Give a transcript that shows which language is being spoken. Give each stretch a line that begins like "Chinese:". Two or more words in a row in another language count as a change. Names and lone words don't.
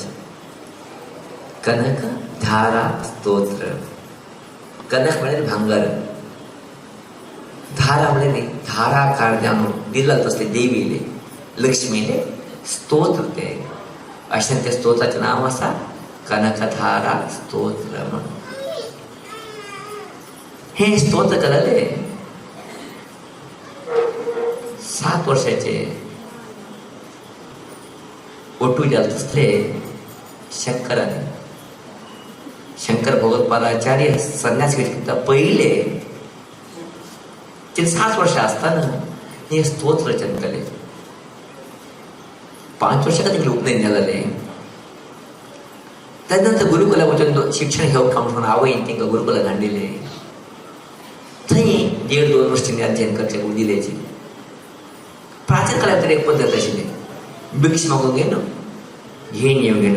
Konkani: कनक धारा स्तोत्र. कनक म्हळ्यार भांगर, धारा म्हळ्यार धाराकार जावन दिला तसले देवीले लक्ष्मीले स्तोत्र ते अशें त्या स्तोत्राचें नांव आसा कनकधारा स्तोत्र म्हणून. हे स्तोत्र केलेले 7 वर्षाचे ओटू जात असले शंकरान. शंकर भगवत्पादाचार्य संन्यास घेतले पहिले ते 7 वर्ष असताना हे स्तोत्र रचन केले. 5 वर्षां खातीर उपनयन जालेले. त्यानंतर गुरुकुला वचून शिक्षण घेवंक म्हणून आवयन तांकां गुरुकुला धाडलेले. थंय 1.5-2 वर्ष तिणें अध्ययन करचे दिलेची. प्राचीन काळात तर एक पद्दत आशिल्ली. भिक्ष मागूंक गेलो, घेवन येवंक गेलो.